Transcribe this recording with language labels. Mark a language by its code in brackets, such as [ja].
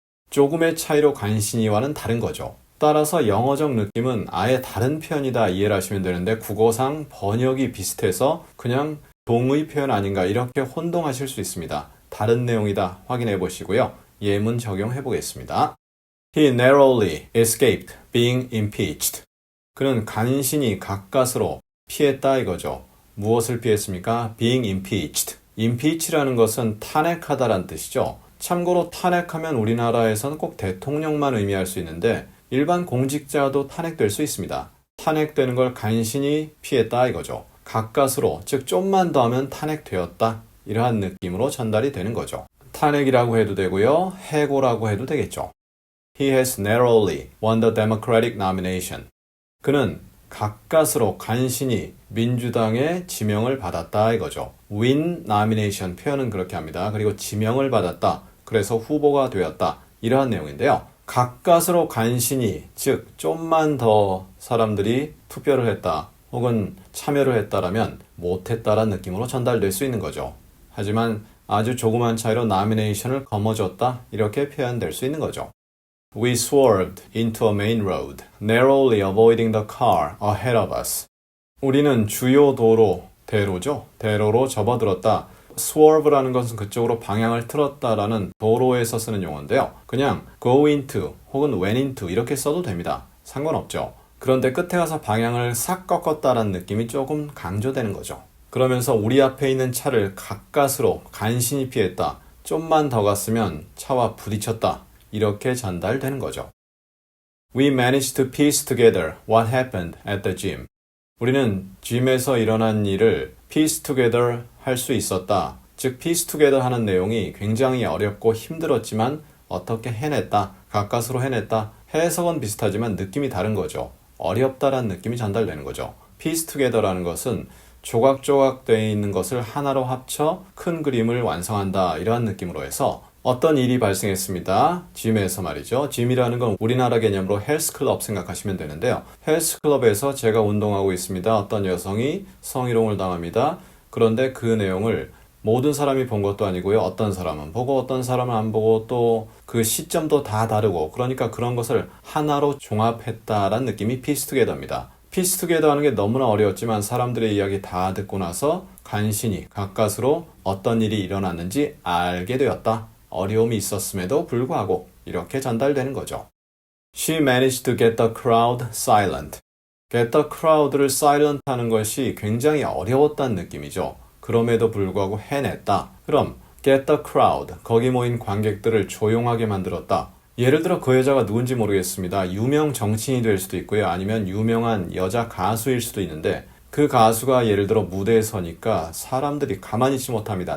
[ko] 조금의 차이로 간신히와는 다른 거죠. 따라서 영어적 느낌은 아예 다른 표현이다 이해를 하시면 되는데 국어상 번역이 비슷해서 그냥 동의 표현 아닌가 이렇게 혼동하실 수 있습니다. 다른 내용이다 확인해 보시고요. 예문 적용해 보겠습니다. [en] He narrowly escaped being impeached. [ko] 그는 간신히 가까스로 피했다 이거죠. 무엇을 피했습니까? [en] being impeached. [ko] impeach라는 것은 탄핵하다라는 뜻이죠. 참고로 탄핵하면 우리나라에서는 꼭 대통령만 의미할 수 있는데 일반 공직자도 탄핵될 수 있습니다. 탄핵되는 걸 간신히 피했다 이거죠. 가까스로, 즉 좀만 더 하면 탄핵되었다. 이러한 느낌으로 전달이 되는 거죠. 탄핵이라고 해도 되고요. 해고라고 해도 되겠죠. [en] He has narrowly won the Democratic nomination. [ko] 그는 가까스로 간신히 민주당의 지명을 받았다 이거죠. [en] win nomination [ko] 표현은 그렇게 합니다. 그리고 지명을 받았다. 그래서 후보가 되었다. 이러한 내용인데요. 가까스로 간신히, 즉 좀만 더 사람들이 투표를 했다. 혹은 참여를 했다라면 못했다라는 느낌으로 전달될 수 있는 거죠. 하지만 아주 조그만 차이로 nomination을 거머쥐었다. 이렇게 표현될 수 있는 거죠. [en] We swerved into a main road, narrowly avoiding the car ahead of us. [ko] 우리는 주요 도로, 대로죠. 대로로 접어들었다. swerve라는 것은 그쪽으로 방향을 틀었다라는 도로에서 쓰는 용어인데요. 그냥 [en] go into [ko] 혹은 [en] went into [ko] 이렇게 써도 됩니다. 상관없죠. 그런데 끝에 가서 방향을 싹 꺾었다라는 느낌이 조금 강조되는 거죠. 그러면서 우리 앞에 있는 차를 가까스로 간신히 피했다. 좀만 더 갔으면 차와 부딪혔다. 이렇게 전달되는 거죠. [en] We managed to piece together what happened at the gym. [ko] 우리는 gym에서 일어난 일을 piece together 할 수 있었다. 즉 piece together 하는 내용이 굉장히 어렵고 힘들었지만 어떻게 해냈다, 가까스로 해냈다. 해석은 비슷하지만 느낌이 다른 거죠. 어렵다라는 느낌이 전달되는 거죠. piece together라는 것은 조각조각 되어 있는 것을 하나로 합쳐 큰 그림을 완성한다 이러한 느낌으로 해서 어떤 일이 발생했습니다. 짐에서 말이죠. 짐이라는 건 우리나라 개념으로 헬스클럽 생각하시면 되는데요. 헬스클럽에서 제가 운동하고 있습니다. 어떤 여성이 성희롱을 당합니다. 그런데 그 내용을 모든 사람이 본 것도 아니고요. 어떤 사람은 보고 어떤 사람은 안 보고 또 그 시점도 다 다르고 그러니까 그런 것을 하나로 종합했다라는 느낌이 piece together입니다. piece together 하는 게 너무나 어려웠지만 사람들의 이야기 다 듣고 나서 간신히 가까스로 어떤 일이 일어났는지 알게 되었다. 어려움이 있었음에도 불구하고 이렇게 전달되는 거죠. [en] She managed to get the crowd silent. get the crowd [ko] 를 silent 하는 것이 굉장히 어려웠다는 느낌이죠. 그럼에도 불구하고 해냈다. 그럼 [en] get the crowd, [ko] 거기 모인 관객들을 조용하게 만들었다. 예를 들어 그 여자가 누군지 모르겠습니다. 유명 정치인이 될 수도 있고요. 아니면 유명한 여자 가수일 수도 있는데 그 가수가 예를 들어 무대에 서니까 사람들이 가만히 있지 못합니다.